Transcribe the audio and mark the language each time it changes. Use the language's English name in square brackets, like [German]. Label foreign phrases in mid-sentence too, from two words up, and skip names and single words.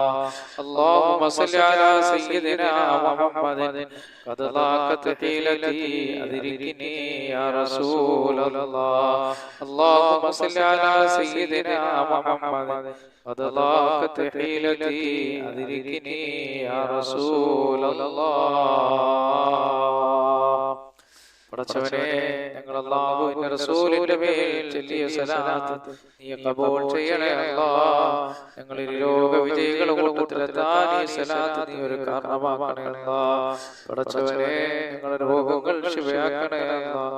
[Arabic] اللهم صل على سيدنا محمد قد ضاقت حيلتي يدركني يا رسول الله. اللهم صل على سيدنا محمد قد ضاقت حيلتي أدركني يا رسول الله. [Malayalam] പടച്ചവനെ, ഞങ്ങൾ അല്ലാഹുവിന്റെ റസൂലിന്റെ മേൽ ചൊല്ലിയ സലാത്ത് നീ ഖബൂൽ ചെയ്യണേ അല്ലാഹ്. ഞങ്ങൾ ഈ ലോക വിജയികളുടെ കൂട്ടത്തിലെത്താൻ ഈ സലാത്ത് നീ ഒരു കാരണമാക്കണേ അല്ലാഹ്. പടച്ചവനെ, ഞങ്ങളുടെ രോഗങ്ങൾ ശിഫയാക്കണേ അല്ലാഹ്.